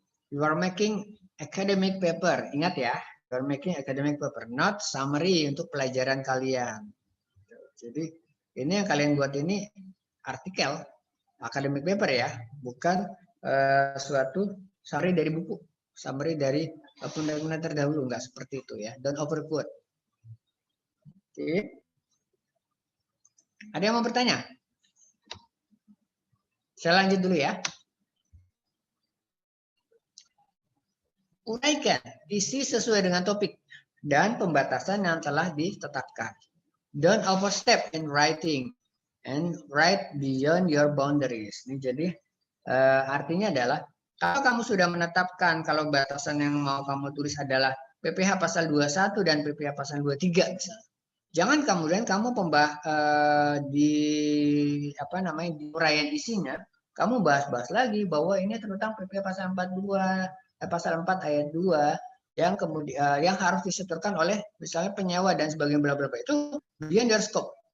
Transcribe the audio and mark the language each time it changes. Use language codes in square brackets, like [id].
[en] You are making academic paper. Ingat ya, you are making academic paper, not summary untuk pelajaran kalian. [id] Jadi ini yang kalian buat ini artikel, academic paper ya, bukan suatu summary dari buku, summary dari fundamental terdahulu, enggak seperti itu ya. Don't overquote. Oke. Ada yang mau bertanya? Saya lanjut dulu ya. Uraikan isi sesuai dengan topik dan pembatasan yang telah ditetapkan. [en] Don't overstep in writing and write beyond your boundaries. [id] Ini jadi artinya adalah kalau kamu sudah menetapkan kalau batasan yang mau kamu tulis adalah PPh pasal 21 dan PPh pasal 23 misalnya. Jangan kemudian kamu di di uraian isinya kamu bahas-bahas lagi bahwa ini tentang PPh pasal 42 pasal 4 ayat 2 yang kemudian yang harus disetorkan oleh misalnya penyewa dan sebagainya bla bla bla, itu beyond your scope.